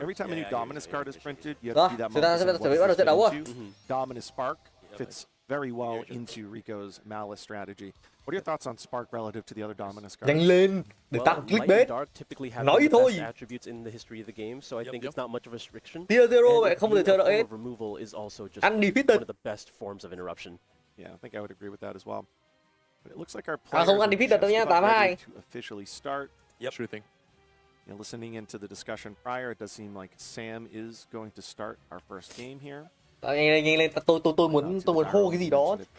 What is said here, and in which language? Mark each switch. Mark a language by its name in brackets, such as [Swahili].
[English] Every time a new Dominus card is printed, you have to do that Dominus Spark fits very well into Rico's Malice strategy. What are your thoughts on Spark relative to the other Dominus cards? [Vietnamese] Nhanh lên để tăng clickbait. Nói thôi. Tier zero vậy không thể chờ đợi hết. [English] Undefeated. Yeah, I think I would agree with that as well. But it looks like our players [Vietnamese] không undefeated đâu nha, 82. [English] To officially start. Yep. Sure thing. Listening into the discussion prior, it does seem like Sam is going to start our first game here. [Vietnamese] Nhanh lên, tôi muốn hô cái gì đó.